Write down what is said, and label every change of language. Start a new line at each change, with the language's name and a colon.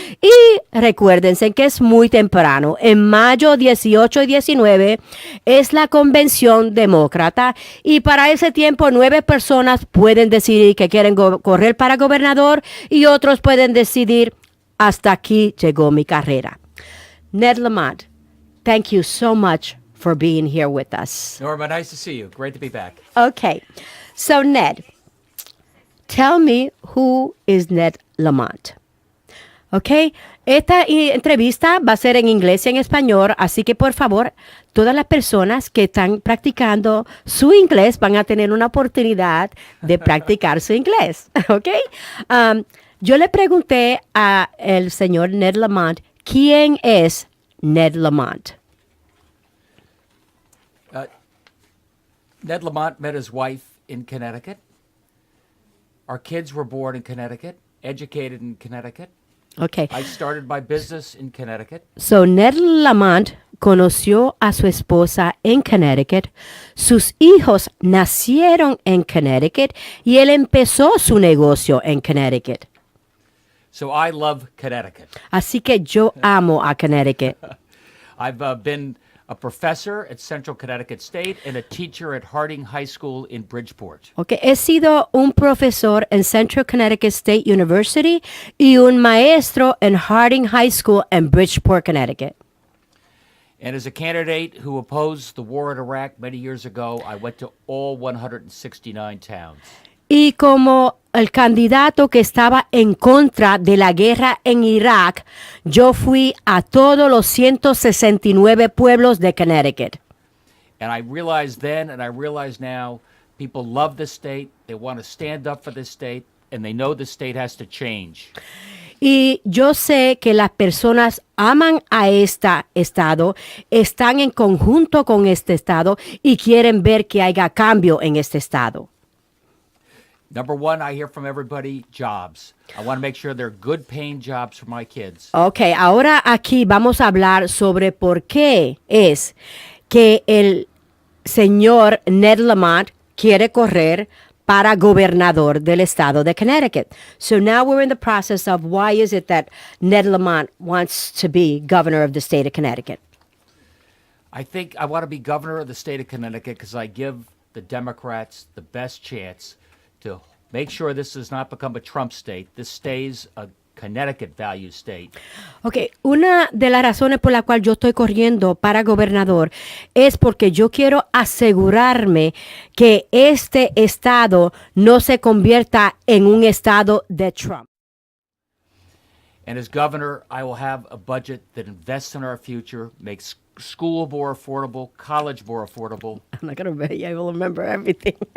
Spanish: Y recuérdense que es muy temprano. En mayo 18 y 19 es la convención demócrata y para ese tiempo 9 personas pueden decidir que quieren correr para gobernador y otros pueden decidir hasta aquí llegó mi carrera.
English: Ned Lamon, thank you so much for being here with us. Norma, nice to see you. Great to be back. Okay. So, Ned, tell me who is Ned Lamon. Okay.
Spanish: Esta entrevista va a ser en inglés y en español, así que por favor, todas las personas que están practicando su inglés van a tener una oportunidad de practicar su inglés. Okay. Yo le pregunté al señor Ned Lamon, ¿quién es Ned Lamon?
English: Ned Lamont met his wife in Connecticut. Our kids were born in Connecticut, educated in Connecticut. Okay. I started my business in Connecticut.
Spanish: So Ned Lamont conoció a su esposa en Connecticut. Sus hijos nacieron en Connecticut y él empezó su negocio en Connecticut.
English: So I love Connecticut.
Spanish: Así que yo amo a Connecticut.
English: I've been a professor at Central Connecticut State, and a teacher at Harding High School in Bridgeport.
Spanish: Okay, he sido un profesor en Central Connecticut State University y un maestro en Harding High School en Bridgeport, Connecticut.
English: And as a candidate who opposed the war in Iraq many years ago, I went to all 169 towns.
Spanish: Y como el candidato que estaba en contra de la guerra en Irak, yo fui a todos los 169 pueblos de Connecticut.
English: And I realized then, and I realize now, people love this state, they want to stand up for this state, and they know the state has to change.
Spanish: Y yo sé que las personas aman a este estado, están en conjunto con este estado y quieren ver que haya cambio en este estado.
English: Number one, I hear from everybody, jobs. I want to make sure they're good paying jobs for my kids.
Spanish: Ok, ahora aquí vamos a hablar sobre por qué es que el señor Ned Lamon quiere correr para gobernador del estado de Connecticut.
English: So now we're in the process of why is it that Ned Lamon wants to be governor of the state of Connecticut. I think I want to be governor of the state of Connecticut because I give the Democrats the best chance to make sure this does not become a Trump state. This stays a Connecticut value state.
Spanish: Ok, una de las razones por la cual yo estoy corriendo para gobernador es porque yo quiero asegurarme que este estado no se convierta en un estado de Trump.
English: And as governor, I will have a budget that invests in our future, makes school more affordable, college more affordable. I'm not gonna be able to remember everything.